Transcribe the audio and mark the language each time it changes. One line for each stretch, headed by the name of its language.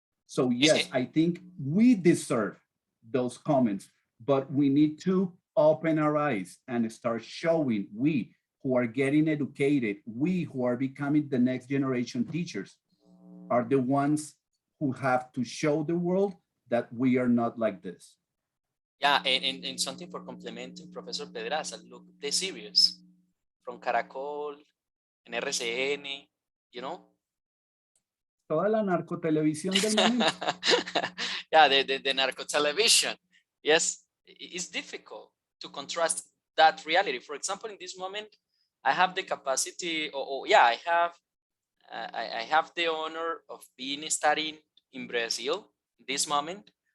English: So yes, I think we deserve those comments, but we need to open our eyes and start showing, we who are getting educated, we who are becoming the next generation teachers are the ones who have to show the world that we are not like this. Yeah, and something for complementing Professor Pedraza, look, the series from Caracol and RCN, you know?
Spanish: Toda la narcotelevisión del momento.
English: Yeah, the narco television. Yes, it's difficult to contrast that reality. For example, in this moment, I have the capacity, I have the honor of being studying in Brazil this moment.